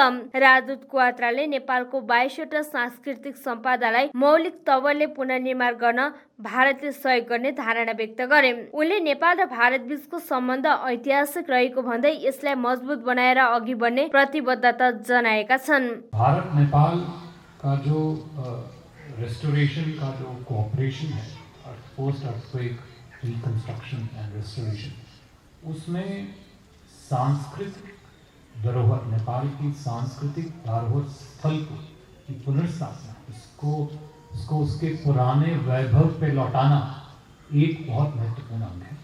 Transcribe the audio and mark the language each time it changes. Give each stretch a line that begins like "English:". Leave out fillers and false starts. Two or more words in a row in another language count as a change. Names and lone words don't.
Nepali: राजदूत क्वात्राले नेपालको 22 वटा सांस्कृतिक सम्पदालाई मौलिक तवरले पुनर्निर्माण गर्न भारतले सहयोग गर्ने धारणा व्यक्त गरे। उनले नेपाल र भारत बीचको सम्बन्ध ऐतिहासिक रहेको भन्दै यसलाई मजबुत बनाएर अघि बढ्ने प्रतिबद्धता जनाएका छन्।
Hindi: भारत नेपाल का जो रेस्टोरेशन का जो कोऑपरेशन है,
English: post earthquake reconstruction and restoration,
Hindi: उसमें सांस्कृतिक धरोहर, नेपाल की सांस्कृतिक धरोहर स्थल की पुनर्स्थापना, उसको उसके पुराने वैभव पे लौटाना एक बहुत महत्वपूर्ण अंग है।